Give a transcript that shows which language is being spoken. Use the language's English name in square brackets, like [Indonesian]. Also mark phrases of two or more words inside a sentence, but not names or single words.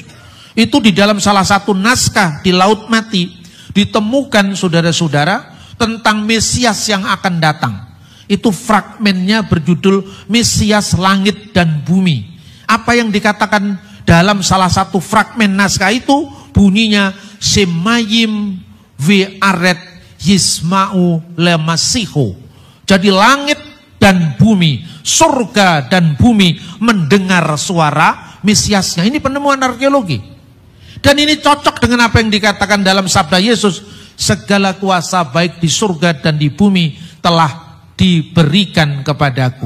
[Indonesian] Itu di dalam salah satu naskah di Laut Mati ditemukan, saudara-saudara, tentang Mesias yang akan datang. Itu fragmennya berjudul Mesias Langit dan Bumi. Apa yang dikatakan dalam salah satu fragmen naskah itu bunyinya [Hebrew] שמים וארץ ישמעו למשיחו. [Indonesian] Jadi langit dan bumi, surga dan bumi mendengar suara Mesiasnya. Ini penemuan arkeologi. Dan ini cocok dengan apa yang dikatakan dalam sabda Yesus, segala kuasa baik di surga dan di bumi telah diberikan kepadaku.